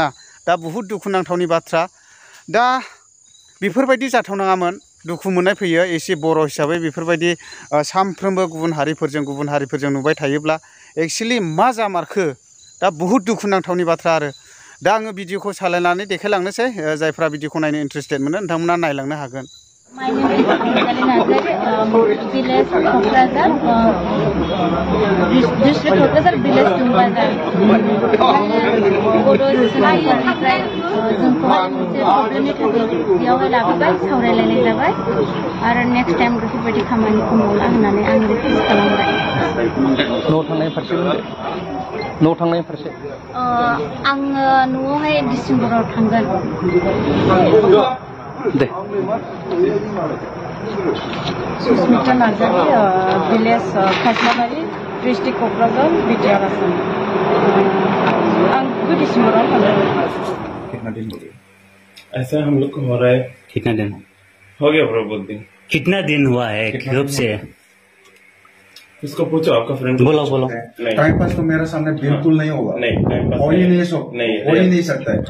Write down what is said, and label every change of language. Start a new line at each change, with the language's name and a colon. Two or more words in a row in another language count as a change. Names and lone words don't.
Bodo: दा बुहुद दुखुनांथावनि बाथ्रा। दा बेफोरबायदि जाथावनाङामोन, दुखु मोननाय फैयो एसे बर' हिसाबै। बेफोरबायदि सानफ्रोमबो गुबुन हारिफोरजों नुबाय थायोब्ला एक्सुवेलि मा जामारखो, दा बुहुद दुखुनांथावनि बाथ्रा आरो। दा आङो भिडिअखौ सालायनानै देखायलांनोसै। जायफ्रा भिडिअखौ नायनो इन्टारेस्टेड मोनो नोंथांमोना नायलांनो हागोन।
English: My name is Anjali Nazari, village Kokrazar, district Kokrazar, village Tumbazar.
Bodo: Bodo Islamनिफ्राय जोंखौहाय मोनसे प्रब्लेमनि थाखाय बेयावहाय लाबोबाय, सावरायलायनाय जाबाय आरो
English: next time
Bodo: बेफोरबायदि खामानिखौ मावला होननानै आं रिकुवेस्ट खालामबाय। न'आव थांनाय फारसे आङो न'आवहाय डिसेम्बराव थांगोन। दे।
English: Sushmita Narzary, village Khaslabari, district Kokrajhar, BTR Assam.
Bodo: आं डिसेम्बराव थांगोन।
Hindi: कितना दिन हो गया ऐसा हम लोग को हो रहा है? कितना दिन हो गया बड़ा बहुत दिन। कितना दिन हुआ है कब से? इसको पूछो, आपका फ्रेंड। बोलो।
English: time pass
Hindi: तो मेरे सामने बिल्कुल नहीं होगा। नहीं,
English: time pass
Hindi: हो ही नहीं सकता है।